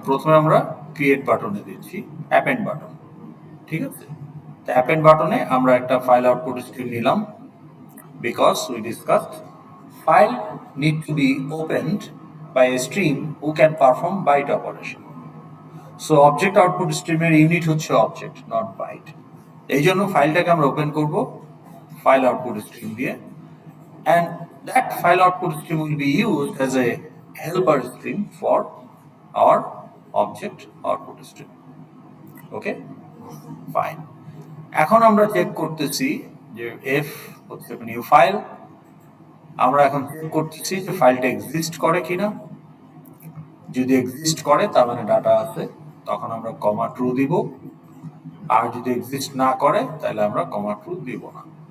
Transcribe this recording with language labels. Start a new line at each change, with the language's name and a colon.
Bangla: প্রথমে আমরা ক্রিয়েট বাটনে দিচ্ছি অ্যাপেন্ড বাটন। ঠিক আছে, তো অ্যাপেন্ড বাটনে আমরা একটা ফাইল আউটপুট স্ট্রিম নিলাম,
English: Because we discussed file need to be opened by a stream who can perform byte operation.
Bangla: So object output স্ট্রিমের unit হচ্ছে অবজেক্ট, নট বাইট। এই জন্য ফাইলটাকে আমরা ওপেন করব ফাইল আউটপুট স্ট্রিম দিয়ে,
English: and that file output stream will be used as a helper stream for our object output stream. Okay, fine.
Bangla: এখন আমরা check করতেছি যে f হচ্ছে নিউ ফাইল, আমরা এখন চেক করতেছি যে ফাইলটা এক্সিস্ট করে কিনা। যদি এক্সিস্ট করে তার মানে ডাটা আছে, তখন আমরা কমা ট্রু দিব, আর যদি এক্সিস্ট না করে তাহলে আমরা কমা ট্রু দিব না।